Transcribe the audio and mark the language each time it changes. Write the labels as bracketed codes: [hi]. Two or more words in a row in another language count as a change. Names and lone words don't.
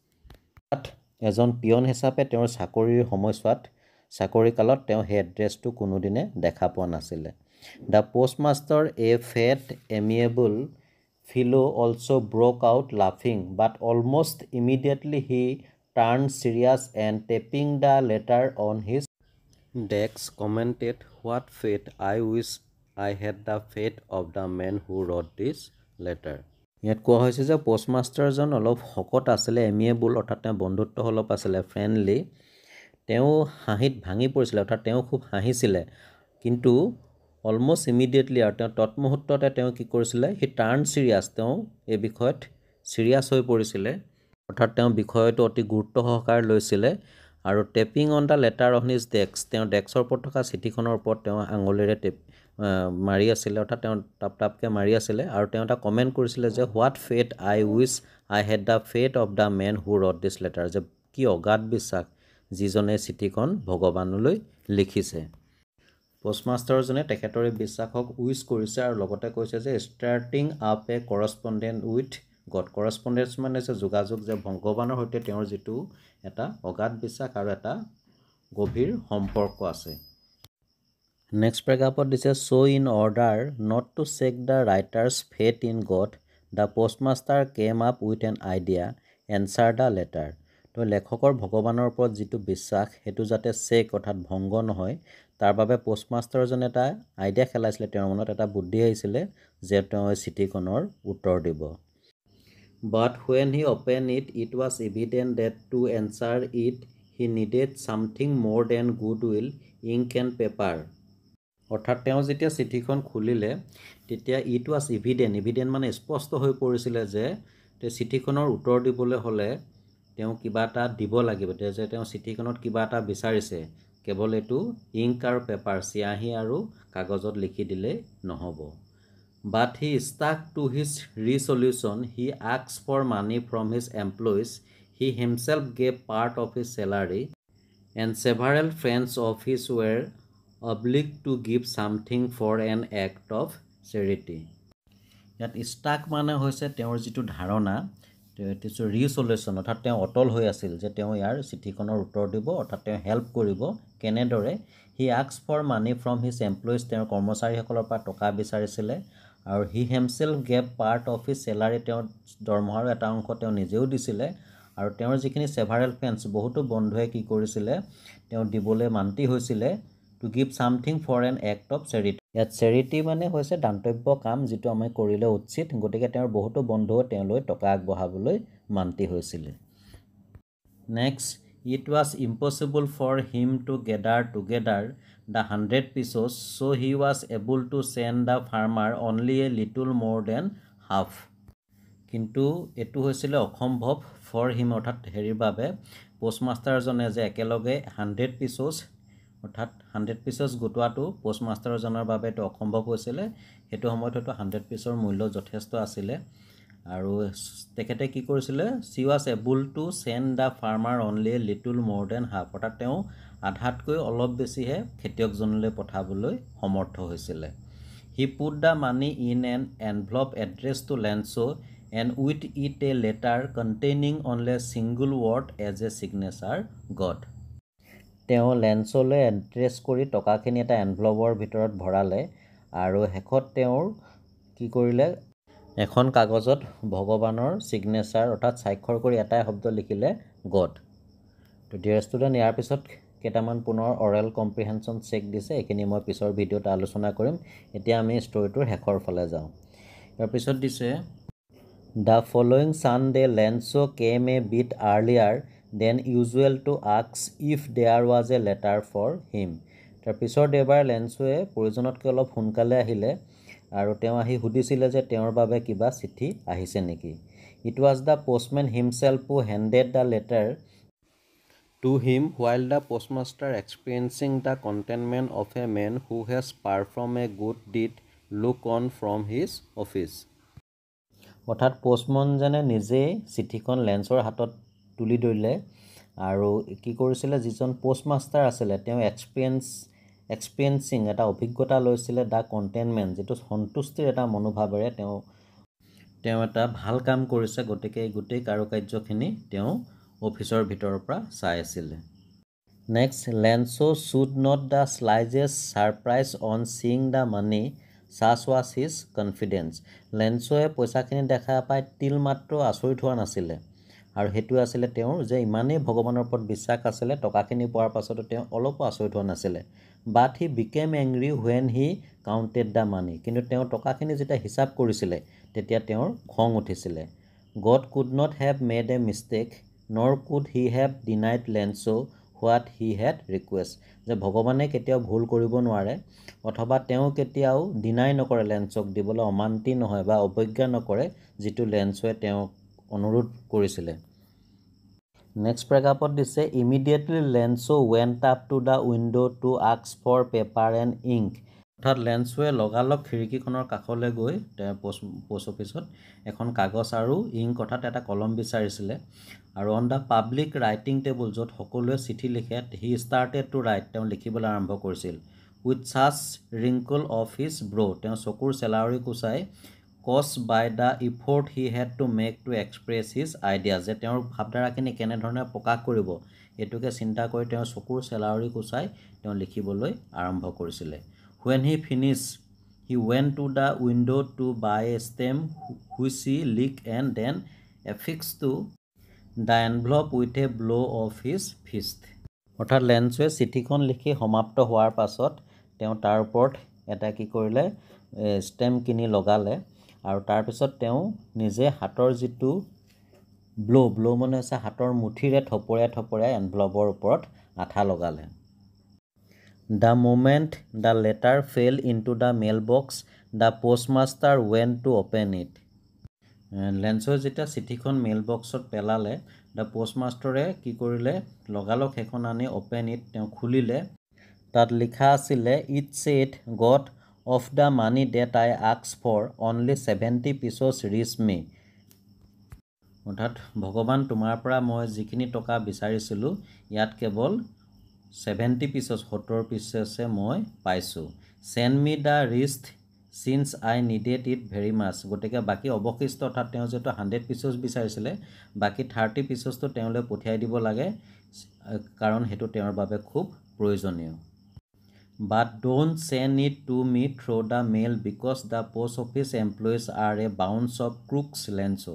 [as] এজন পিয়ন হিচাপে তেওঁৰ চাকৰিৰ সময়ছোৱাত চাকৰিকালত তেওঁ সেই এড্ৰেছটো কোনোদিনে দেখা পোৱা নাছিলে [en] the postmaster a fat amiable fellow also broke out laughing but almost immediately he turned serious and tapping the letter on his desk commented what faith I wish I had the faith of the man who wrote this letter [as] ইয়াত কোৱা হৈছে যে পোষ্টমাষ্টাৰজন অলপ শকত আছিলে এমিয়েবল অৰ্থাৎ তেওঁ বন্ধুত্ব অলপ আছিলে ফ্ৰেণ্ডলি তেওঁ হাঁহিত ভাঙি পৰিছিলে অৰ্থাৎ তেওঁ খুব হাঁহিছিলে কিন্তু [en] almost immediately [as] আৰু তেওঁ তৎমুহূৰ্ততে তেওঁ কি কৰিছিলে [en] he turned serious [as] তেওঁ এই বিষয়ত চিৰিয়াছ হৈ পৰিছিলে অৰ্থাৎ তেওঁ বিষয়টো অতি গুৰুত্ব সহকাৰে লৈছিলে আৰু [en] tapping on the letter on his desk [as] তেওঁ ডেস্কৰ ওপৰত থকা চিঠিখনৰ ওপৰত তেওঁ আঙুলিৰে মাৰি আছিলে অৰ্থাৎ তেওঁ টাপ টাপকৈ মাৰি আছিলে আৰু তেওঁ এটা কমেণ্ট কৰিছিলে [en] যে what faith I wish I had the faith of the man who wrote this letter [as] যে কি অগাধ বিশ্বাস যিজনে চিঠিখন ভগৱানলৈ লিখিছে পোষ্টমাষ্টাৰজনে তেখেতৰ এই বিশ্বাসক উইচ কৰিছে আৰু লগতে কৈছে যে [en] starting up a correspondence with God [as] কৰস্পণ্ডেঞ্চ মানে হৈছে যোগাযোগ যে ভগৱানৰ সৈতে তেওঁৰ যিটো এটা অগাধ বিশ্বাস আৰু এটা গভীৰ সম্পৰ্ক আছে নেক্সট পেৰাগ্ৰাফত দিছে [en] so in order not to shake the writer's faith in God the postmaster came up with an idea answer the letter [as] তো লেখকৰ ভগৱানৰ ওপৰত যিটো বিশ্বাস সেইটো যাতে চেক অৰ্থাৎ ভংগ নহয় তাৰ বাবে পোষ্টমাষ্টাৰজনে এটা আইডিয়া খেলাইছিলে তেওঁৰ মনত এটা বুদ্ধি আহিছিলে যে তেওঁ চিঠিখনৰ উত্তৰ দিব [en] but when he opened it it was evident that to answer it he needed something more than good will ink and paper [as] অৰ্থাৎ তেওঁ যেতিয়া চিঠিখন খুলিলে তেতিয়া [en] it was evident [as] মানে স্পষ্ট হৈ পৰিছিলে যে চিঠিখনৰ উত্তৰ দিবলৈ হ'লে তেওঁ কিবা এটা দিব লাগিব যে তেওঁ চিঠিখনত কিবা এটা বিচাৰিছে কেৱল এইটো ইংক আৰু পেপাৰ চিয়াহী আৰু কাগজত লিখি দিলেই নহ'ব [en] but he stuck to his resolution he asked for money from his employees he himself gave part of his salary and several friends of his were obliged to give something for an act of charity [as] ইয়াত ষ্টাক মানে হৈছে তেওঁৰ যিটো ধাৰণা কিছু ৰিচলিউশ্যন অৰ্থাৎ তেওঁ অটল হৈ আছিল যে তেওঁ ইয়াৰ চিঠিখনৰ উত্তৰ দিব অৰ্থাৎ তেওঁ হেল্প কৰিব কেনেদৰে [en] he asked for money from his employees [as] তেওঁৰ কৰ্মচাৰীসকলৰ পৰা টকা বিচাৰিছিলে আৰু [en] he himself gave part of his salary [as] তেওঁৰ দৰমহাৰ এটা অংশ তেওঁ নিজেও দিছিলে আৰু তেওঁৰ যিখিনি [en] several friends [as] বহুতো বন্ধুৱে কি কৰিছিলে তেওঁ দিবলৈ মান্তি হৈছিলে [en] to give something for an act of charity [as] ইয়াত চেৰিটি মানে হৈছে দান্তব্য কাম যিটো আমি কৰিলে উচিত গতিকে তেওঁৰ বহুতো বন্ধুৱে তেওঁলৈ টকা আগবঢ়াবলৈ মান্তি হৈছিলে [en] next it was impossible for him to gather together the 100 pesos so he was able to send the farmer only a little more than half [as] কিন্তু এটো হৈছিলে অসম্ভৱ [en] for him [as] অৰ্থাৎ হেৰিৰ বাবে পোষ্টমাষ্টাৰজনে যে একেলগে 100 pesos অৰ্থাৎ 100 pesos গোটোৱাটো পোষ্টমাষ্টাৰজনৰ বাবে এটো অসম্ভৱ হৈছিলে হেতু সময়ত হয়তো 100 pesos মূল্য যথেষ্ট আছিল আৰু তেখেতে কি কৰিছিলে [en] she was able to send the farmer only a little more than half [as] অৰ্থাৎ তেওঁ আধাতকৈ অলপ বেছিহে খেতিয়কজনলৈ পঠাবলৈ সমৰ্থ হৈছিলে [en] he put the money in an envelope addressed to Lenso and with it a letter containing only a single word as a signature got [as] তেওঁ লেন্সলৈ এড্ৰেছ কৰি টকাখিনি এটা এনভলপৰ ভিতৰত ভৰালে আৰু হেকত তেওঁৰ কি কৰিলে এখন কাগজত ভগৱানৰ সিগনেচাৰ অৰ্থাৎ স্বাক্ষৰ কৰি এটাই শব্দ লিখিলে গড তো [en] dear student [as] ইয়াৰ পিছত কেইটামান পুনৰ [en] oral comprehension check [as] দিছে এইখিনি মই পিছৰ ভিডিঅ'ত আলোচনা কৰিম এতিয়া আমি ষ্টৰিটোৰ শেষৰ ফালে যাওঁ ইয়াৰ পিছত দিছে [en] The following Sunday Lenso came a bit earlier than usual to ask if there was a letter for him [as] তাৰ পিছৰ দেওবাৰ লেন্সোৱে প্ৰয়োজনতকৈ অলপ সোনকালে আহিলে আৰু তেওঁ আহি সুধিছিলে যে তেওঁৰ বাবে কিবা চিঠি আহিছে নেকি [en] It was the postman himself who handed the letter to him while the postmaster experiencing the contentment of a man who has performed a good deed look on from his office [as] অৰ্থাৎ পোষ্টমনজনে নিজেই চিঠিখন লেন্সৰ হাতত তুলি দিলে আৰু কি কৰিছিলে যিজন পোষ্টমাষ্টাৰ আছিল তেওঁ এক্সপেৰিয়েন্সিং এটা অভিজ্ঞতা লৈছিলে [en] the contentment [as] যেটো সন্তুষ্টিৰ এটা মনোভাৱেৰে তেওঁ এটা ভাল কাম কৰিছে গতিকে এই গোটেই কাৰ্যখিনি তেওঁ অফিচৰ ভিতৰৰ পৰা চাই আছিল নেক্সট লেন্সো [en] should not the slightest surprise on seeing the money such was his confidence [as] লেন্সোৱে পইচাখিনি দেখা পাই তিল মাত্ৰ আচৰিত হোৱা নাছিলে আৰু হেতু আছিল তেওঁৰ যে ইমানেই ভগৱানৰ ওপৰত বিশ্বাস আছিল টকাখিনি পোৱাৰ পাছত তেওঁ অলপ আচৰিত হোৱা নাছিলে [en] but he became angry when he counted the money [as] কিন্তু তেওঁ টকাখিনি যেতিয়া হিচাপ কৰিছিলে তেতিয়া তেওঁৰ খং উঠিছিলে [en] God could not have made a mistake nor could he have denied Lenso what he had request [as] যে ভগৱানে কেতিয়াও ভুল কৰিব নোৱাৰে অথবা তেওঁ কেতিয়াও ডিনাই নকৰে লেন্সক দিবলৈ অমান্তি নহয় বা অবজ্ঞা নকৰে যেটো লেন্সৱে তেওঁ অনুৰোধ কৰিছিলে নেক্সট প্ৰেগাপত দিছে [en] immediately Lenso went up to the window to ask for paper and ink [as] অৰ্থাৎ লেন্সৱে লগালগ খিৰিকীখনৰ কাষলৈ গৈ পোষ্ট অফিচত এখন কাগজ আৰু ইংক অৰ্থাৎ এটা কলম বিচাৰিছিলে আৰু অন [en] the public writing table [as] য'ত সকলোৱে চিঠি লিখে [en] he started to write [as] তেওঁ লিখিবলৈ আৰম্ভ কৰিছিল [en] with such wrinkle of his brow [as] তেওঁ চকুৰ চেলাউৰি কুচাই [en] caused by the effort he had to make to express his ideas [as] যে তেওঁৰ ভাৱধাৰাখিনি কেনেধৰণে প্ৰকাশ কৰিব এটোকে চিন্তা কৰি তেওঁ চকুৰ চেলাউৰি কুচাই তেওঁ লিখিবলৈ আৰম্ভ কৰিছিলে [en] when he finished he went to the window to buy a stamp which he licked and then affixed to the envelope with a blow of his fist [as] অৰ্থাৎ লেন্সৱে চিঠিখন লিখি সমাপ্ত হোৱাৰ পাছত তেওঁ তাৰ ওপৰত এটা কি কৰিলে ষ্টেম্প কিনি লগালে আৰু তাৰ পিছত তেওঁ নিজে হাতৰ যিটো ব্লো মানে আছে হাতৰ মুঠিৰে থপৰীয়া এনভেলপৰ ওপৰত আঠা লগালে [en] The moment the letter fell into the mailbox the postmaster went to open it [as] লেন্সৰ যেতিয়া চিঠিখন মেইল বক্সত পেলালে দা পোষ্টমাষ্টাৰে কি কৰিলে লগালগ এখন আনি [en] open it [as] তেওঁ খুলিলে তাত লিখা আছিল [en] it said God of the money that I asked for only 70 pesos reached me [as] অৰ্থাৎ ভগৱান তোমাৰ পৰা মই যিখিনি টকা বিচাৰিছিলো ইয়াত কেৱল 70 pesos 70 pesos মই পাইছো send [en] me the rest since I needed it very much [as] গতিকে বাকী অৱশিষ্ট অৰ্থাৎ তেওঁ যেটো 100 পিচেছ বিচাৰিছিলে বাকী 30 পিচেছটো তেওঁলৈ পঠিয়াই দিব লাগে কাৰণ হেতু তেওঁৰ বাবে খুব প্ৰয়োজনীয় [en] But don't send it to me through the mail because the post office employees are a bunch of crooks lenso.